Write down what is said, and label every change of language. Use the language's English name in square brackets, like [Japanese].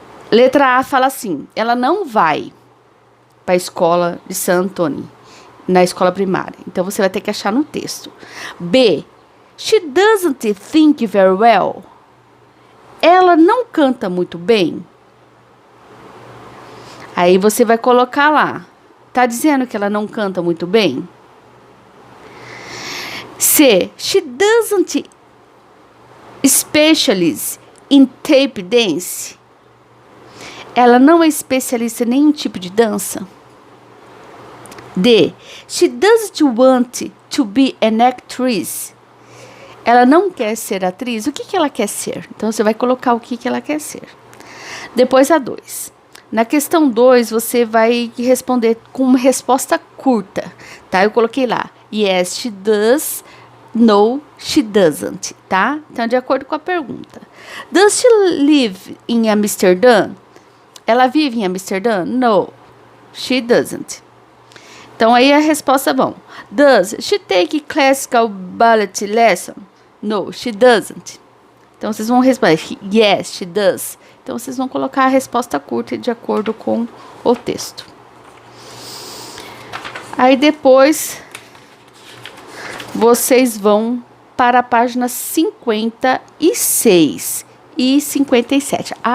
[Portuguese] Letra A fala assim: ela não vai para a escola de San Antônio, na escola primária. Então, você vai ter que achar no texto. B. [English] She doesn't think very well. [Portuguese] Ela não canta muito bem. Aí, você vai colocar lá. Tá dizendo que ela não canta muito bem? C. [English] She doesn't specialize in tap dance. [Portuguese] Ela não é especialista em nenhum tipo de dança. D. [English] She doesn't want to be an actress. [Portuguese] Ela não quer ser atriz. O que ela quer ser? Então, você vai colocar o que ela quer ser. Depois, a 2. Na questão 2, você vai responder com uma resposta curta. Tá? Eu coloquei lá. [English] Yes, she does. No, she doesn't. [Portuguese] Tá? Então, de acordo com a pergunta. [English] Does she live in Amsterdam? [Portuguese] Ela vive em Amsterdã? [English] No, she doesn't. [Portuguese] Então, aí a resposta é bom. [English] Does she take classical ballet lesson? No, she doesn't. [Portuguese] Então, vocês vão responder. [English] Yes, she does. [Portuguese] Então, vocês vão colocar a resposta curta de acordo com o texto. Aí, depois, vocês vão para a página 56 e 57.